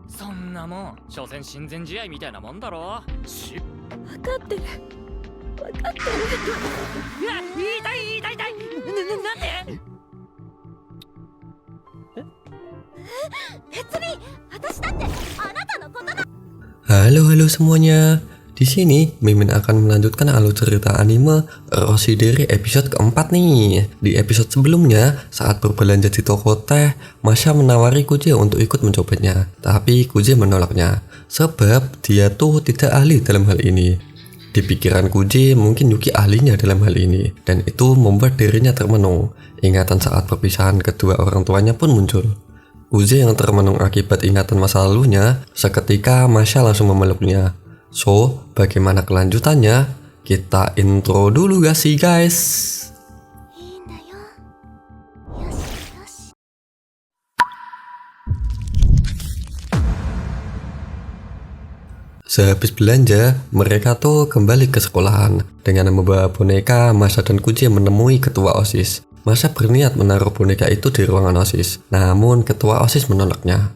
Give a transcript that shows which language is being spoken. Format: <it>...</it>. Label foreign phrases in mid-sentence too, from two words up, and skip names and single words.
<ja>そんなもん所詮親善試合みたいなもんだろ。分かってる分かってる。いや、痛いなんで別に私だってあなたのことだ。</ja> <id>Halo semuanya. Di sini Mimin akan melanjutkan alur cerita anime Roshidere episode keempat nih. Di episode sebelumnya, saat berbelanja di toko teh, Masha menawari Kuje untuk ikut mencobanya. Tapi Kuje menolaknya, sebab dia tuh tidak ahli dalam hal ini. Di pikiran Kuje mungkin Yuki ahlinya dalam hal ini, dan itu membuat dirinya termenung. Ingatan saat perpisahan kedua orang tuanya pun muncul. Kuje yang termenung akibat ingatan masa lalunya, seketika Masha langsung memeluknya. So, bagaimana kelanjutannya? Kita intro dulu gak sih guys?</id> <ja>いいんだよ。よしよし。</ja> <id>Sehabis belanja, mereka tuh kembali ke sekolahan. Dengan membawa boneka, Masha dan Kuje menemui ketua OSIS. Masha berniat menaruh boneka itu di ruangan OSIS, namun ketua OSIS menolaknya.</id>